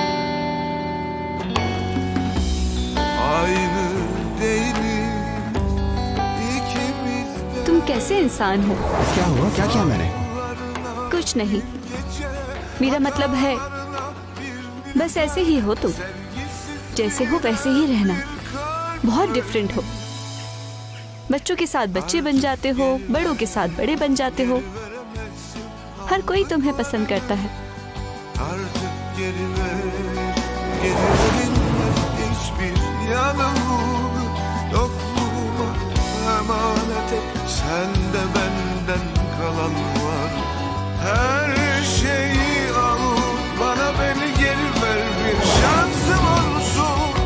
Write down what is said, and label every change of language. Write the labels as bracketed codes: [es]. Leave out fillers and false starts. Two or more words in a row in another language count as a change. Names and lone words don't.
[tr] Aynı değiliz ikimiz de. [hi] तुम कैसे इंसान हो? क्या हुआ? क्या किया मैंने? कुछ नहीं, मेरा मतलब है बस ऐसे ही हो तुम, जैसे हो वैसे ही रहना। बहुत डिफरेंट हो, बच्चों के साथ बच्चे बन जाते हो, बड़ों के साथ बड़े बन जाते हो, हर कोई तुम्हें पसंद करता है। [tr] Artık geri verilmez hiçbir yanılgı, yokluğuma emanet et, sende benden kalan var. Her şeyi al, bana beni geri ver, bir şansım olsun.